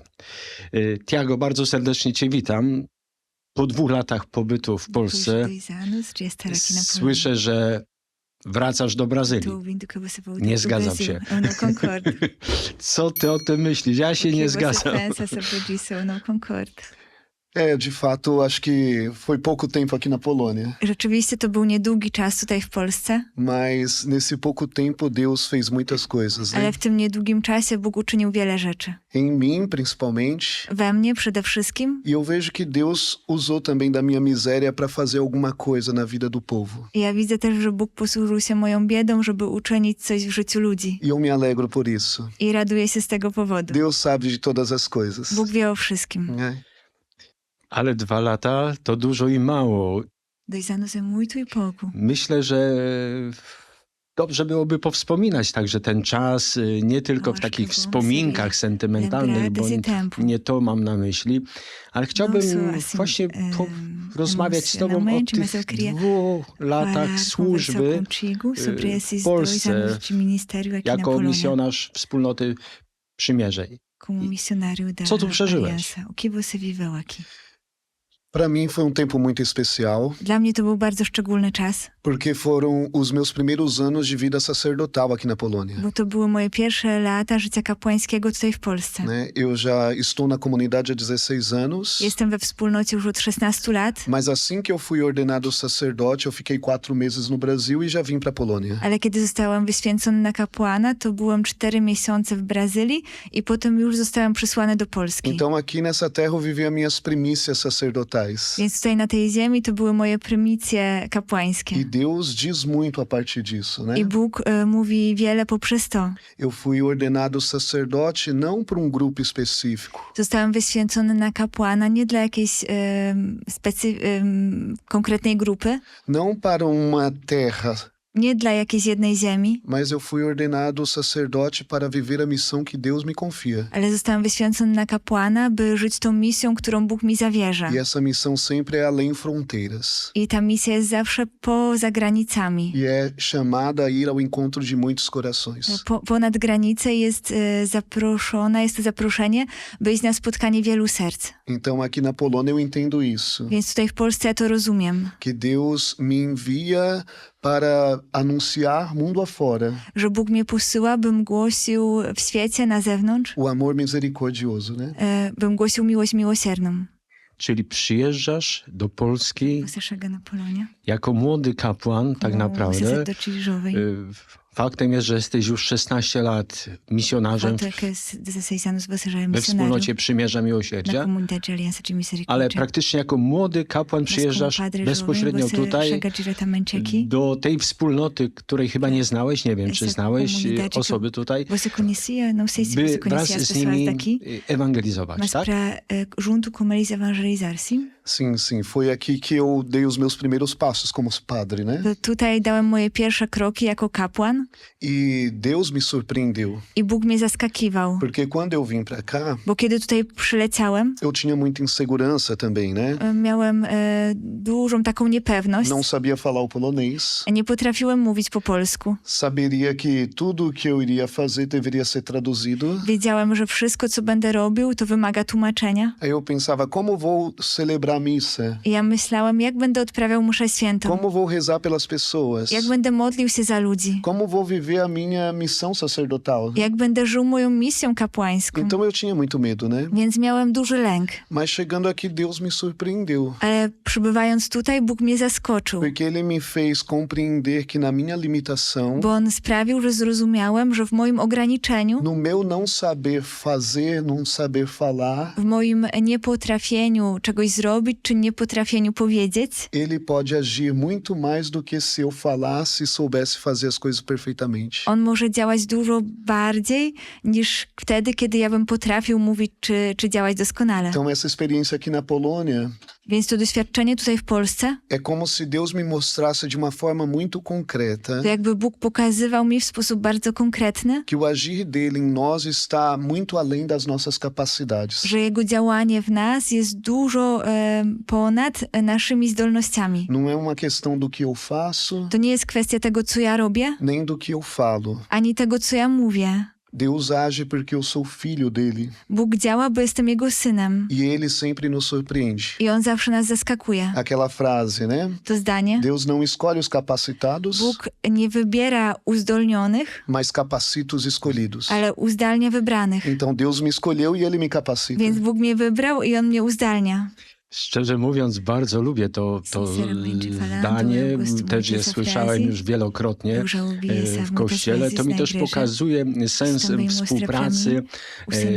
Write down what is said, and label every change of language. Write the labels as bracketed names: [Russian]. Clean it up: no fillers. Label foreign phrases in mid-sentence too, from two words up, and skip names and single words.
[Polish] Tiago, bardzo serdecznie cię witam. Po 2 latach pobytu w Polsce słyszę, że wracasz do Brazylii. Nie zgadzam się. Co ty o tym myślisz? Ja się nie zgadzam. [Portuguese] De fato, acho que foi pouco tempo aqui na Polônia. [Polish] Rzeczywiście to był niedługi czas tutaj w Polsce, [Portuguese] Mas nesse pouco tempo Deus fez muitas coisas, né? [Polish] ale w tym niedługim czasie Bóg uczynił wiele rzeczy. [Portuguese] Em mim, principalmente. [Polish] We mnie przede wszystkim. [Portuguese] E eu vejo que Deus usou também da minha miséria para fazer alguma coisa na vida do povo. [Polish] I ja widzę też, że Bóg posłużył się moją biedą, żeby uczynić coś w życiu ludzi. [Portuguese] E eu me alegro por isso. [Polish] I raduję się z tego powodu. [Portuguese] Deus sabe de todas as coisas. [Polish] Bóg wie o wszystkim. [Portuguese] Né? [Polish] Ale 2 lata to dużo i mało. [Portuguese] 2 anos é muito e pouco. [Polish] Myślę, że dobrze byłoby powspominać także ten czas, nie tylko w takich wspominkach sentymentalnych, bo nie to mam na myśli, ale chciałbym właśnie rozmawiać z tobą o tych 2 latach służby w Polsce jako misjonarz Wspólnoty Przymierza. Co tu przeżyłeś? [Portuguese] O que você viveu aqui? Para mim foi tempo muito especial, [Polish] Dla mnie to był bardzo szczególny czas, [Portuguese] porque foram os meus primeiros anos de vida sacerdotal aqui na Polônia. [Polish] bo to były moje pierwsze lata życia kapłańskiego tutaj w Polsce. [Portuguese] Né? Eu já estou na comunidade há 16 anos, [Polish] Jestem we wspólnocie już od 16 lat, [Portuguese] mas assim que eu fui ordenado sacerdote, eu fiquei 4 meses no Brasil e já vim para Polônia. [Polish] ale kiedy zostałam wyświęcony na kapłana, to byłem 4 miesiące w Brazylii i potem już zostałam przysłany do Polski. [Portuguese] Então aqui nessa terra eu vivi as minhas primícias sacerdotais. [Polish] Więc tutaj na tej ziemi to były moje prymicje kapłańskie. [Portuguese] E Deus diz muito a partir disso, né? [Polish] I Bóg mówi wiele poprzez to. [Portuguese] Eu fui ordenado sacerdote não para grupo específico, [Polish] Zostałem wyświęcony na kapłana nie dla jakiejś konkretnej grupy, [Portuguese] não para uma terra, [Polish] nie dla jakiejś jednej ziemi, [Portuguese] mas eu fui ordenado sacerdote para viver a missão que Deus me confia. [Polish] ale zostałem wyświęcony na kapłana, by żyć tą misją, którą Bóg mi zawierza. [Portuguese] E essa missão sempre é além fronteiras. [Polish] I ta misja jest zawsze poza granicami. [Portuguese] E é chamada a ir ao encontro de muitos corações. [Polish] Ponad granicę jest zaproszona, jest to zaproszenie, by iść na spotkanie wielu serc. [Portuguese] Então aqui na Polônia eu entendo isso, [Polish] Więc tutaj w Polsce ja to rozumiem, [Portuguese] que Deus me envia para anunciar mundo afora [Polish] że Bóg mnie posyła, bym głosił w świecie na zewnątrz, [Portuguese] o amor misericordioso, né? [Polish] bym głosił miłość miłosierną. Czyli przyjeżdżasz do Polski [Portuguese] Você chega na Polônia, [Polish] jako młody kapłan tak naprawdę [Portuguese] sacerdote jovem, [Polish] Faktem jest, że jesteś już 16 lat misjonarzem [Portuguese] Fato é que 16 anos você já é [Polish] we [Portuguese] missionário [Polish] wspólnocie Przymierza na Miłosierdzia, [Portuguese] comunidade de Aliança de Misericórdia. [Polish] ale praktycznie jako młody kapłan [Portuguese] Mas como [Polish] przyjeżdżasz [Portuguese] padre jovem, [Polish] bezpośrednio [Portuguese] você [Polish] tutaj [Portuguese] chega diretamente aqui. [Polish] do tej wspólnoty, której chyba nie znałeś, nie wiem, czy [Portuguese] Essa [Polish] znałeś [Portuguese] comunidade que [Polish] osoby tutaj, [Portuguese] Você conhecia, não sei se [Polish] by [Portuguese] você [Polish] wraz [Portuguese] conhecia as [Polish] z [Portuguese] pessoas [Polish] nimi [Portuguese] daqui, [Polish] ewangelizować, [Portuguese] mas [Polish] tak? [Portuguese] para junto com eles evangelizar, sim? Sim, sim. Foi aqui que eu dei os meus primeiros passos como padre, né? [Polish] To tutaj dałem moje pierwsze kroki jako kapłan [Portuguese] E Deus me surpreendeu. [Polish] i Bóg mnie zaskakiwał. [Portuguese] Porque quando eu vim pra cá, [Polish] Bo kiedy tutaj przyleciałem, [Portuguese] eu tinha muita insegurança também, né? [Polish] miałem dużą taką niepewność. [Portuguese] Não sabia falar o polonês. [Polish] Nie potrafiłem mówić po polsku. [Portuguese] Saberia que tudo que eu iria fazer deveria ser traduzido. [Polish] Wiedziałem, że wszystko, co będę robił, to wymaga tłumaczenia. [Portuguese] Aí eu pensava, como vou celebrar a missa? [Polish] I ja myślałem, jak będę odprawiał mszę świętą. [Portuguese] Como vou rezar pelas pessoas? [Polish] Jak będę modlił się za ludzi. [Portuguese] Como vou viver a minha missão sacerdotal? [Polish] Jak będę żył moją misją kapłańską. [Portuguese] Então eu tinha muito medo, né? [Polish] Więc miałem duży lęk. [Portuguese] Mas chegando aqui, Deus me surpreendeu. [Polish] Ale przybywając tutaj, Bóg mnie zaskoczył. [Portuguese] Porque Ele me fez compreender que na minha limitação, [Polish] Bo On sprawił, że zrozumiałem, że w moim ograniczeniu, [Portuguese] no meu não saber fazer, não saber falar, [Polish] w moim niepotrafieniu czegoś zrobić, czy niepotrafieniu powiedzieć, [Portuguese] Ele pode agir muito mais do que se eu falasse e soubesse fazer as coisas perfeitamente. [Polish] On może działać dużo bardziej niż wtedy, kiedy ja bym potrafił mówić, czy działać doskonale. [Portuguese] Então essa experiência aqui na Polônia [Polish] Więc to doświadczenie tutaj w Polsce, [Portuguese] é como se Deus me mostrasse de uma forma muito concreta [Polish] to jakby Bóg pokazywał mi w sposób bardzo konkretny, [Portuguese] que o agir dele em nós está muito além das nossas capacidades. [Polish] że Jego działanie w nas jest dużo ponad naszymi zdolnościami. [Portuguese] Não é uma questão do que eu faço, [Polish] To nie jest kwestia tego, co ja robię, [Portuguese] nem do que eu falo. [Polish] ani tego, co ja mówię. [Portuguese] Deus age porque eu sou filho dele [Polish] Bóg działa, bo jestem Jego synem. [Portuguese] e ele sempre nos surpreende. [Polish] I On zawsze nas zaskakuje. [Portuguese] Aquela frase, né? [Polish] To zdanie. [Portuguese] Deus não escolhe os capacitados, [Polish] Bóg nie wybiera uzdolnionych, [Portuguese] mas capacita os escolhidos. [Polish] ale uzdalnia wybranych. [Portuguese] Então Deus me escolheu e ele me capacita. [Polish] Więc Bóg mnie wybrał i On mnie uzdalnia. Szczerze mówiąc, bardzo lubię to [Portuguese] Sinceramente falando, [Polish] zdanie. [Portuguese] eu gosto muito [Polish] Też je [Portuguese] dessa [Polish] słyszałem [Portuguese] frase. [Polish] już wielokrotnie [Portuguese] Eu já ouvi essa [Polish] w [Portuguese] muitas [Polish] kościele. [Portuguese] vezes [Polish] To mi [Portuguese] na [Polish] też [Portuguese] igreja. [Polish] pokazuje sens [Portuguese] também mostra [Polish] współpracy [Portuguese] pra mim o